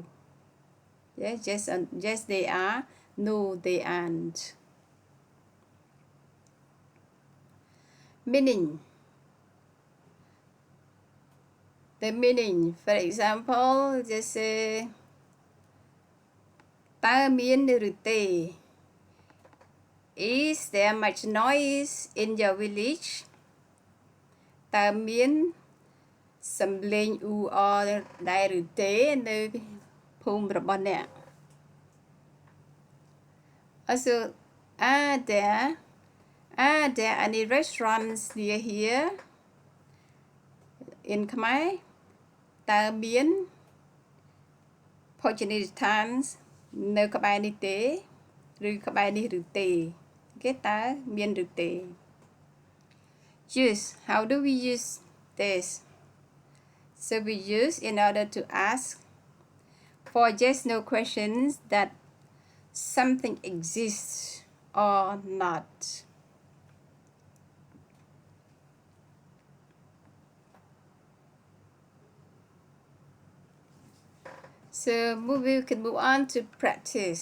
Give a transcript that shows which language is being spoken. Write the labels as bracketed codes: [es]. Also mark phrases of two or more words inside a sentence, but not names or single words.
[en] Yeah, yes they are, no they aren't. Meaning. The meaning, for example, just say [km] តើមានឬទេ [en] Is there much noise in your village? [km] តើមានសំឡេងអ៊ូអរដែរឬទេនៅភូមិរបស់អ្នក [en] Also, are there any restaurants near here? In Khmer, [km] តើមានភោជនីយដ្ឋាននៅក្បែរនេះទេឬក្បែរនេះឬទេ Okay, តើមានឬទេ Use. [en] How do we use this? So we use in order to ask for yes no questions that something exists or not. So we can move on to practice.